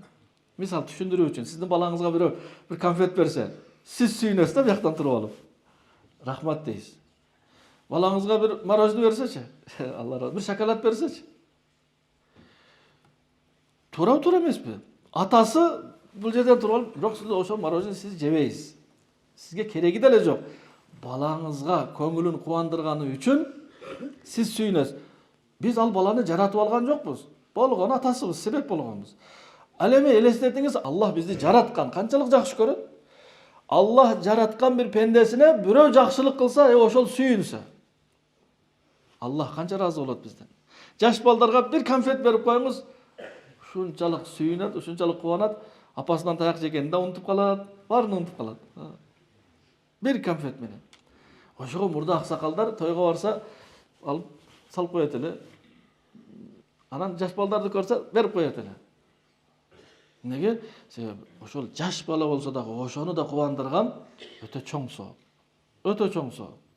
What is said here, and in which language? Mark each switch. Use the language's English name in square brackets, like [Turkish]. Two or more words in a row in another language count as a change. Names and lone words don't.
[Kyrgyz] Мисал түшүндүрүү үчүн, сиздин балаңызга бирөө бир конфет берсе, сиз сүйүнөсүз да бияктан туруп алып. Рахмат дейсиз. Балаңызга бир мороженое берсечи, Алла бир шоколад берсечи. Туура эмеспи? Атасы бул жерден туруп алып, бирок сиз ошол мороженое сиз жебейсиз. Сизге кереги деле жок. Балаңызга көңүлүн кубандырганы үчүн сиз сүйүнөсүз. Биз ал баланы жаратып алган жокпуз. Болгон атасыбыз, себеп болгонбуз. Ал эми элестетиңиз, Аллах бизди жараткан, канчалык жакшы көрөт? Аллах жараткан бир пендесине бирөө жакшылык кылса, ошол сүйүнсө. Аллах канча ыраазы болот бизден. Жаш балдарга бир конфет берип коюңуз, ушунчалык сүйүнөт, ушунчалык кубанат, апасынан таяк жегенин да унутуп калат, баарын унутуп калат. Бир конфет менен. Ошого мурда аксакалдар тойго барса, алып салып коет эле. Анан жаш балдарды көрсө, берип коет эле. Неге? Себеби ошол жаш бала болсо дагы ошону да кубандырган өтө чоң соо. Өтө чоң соо.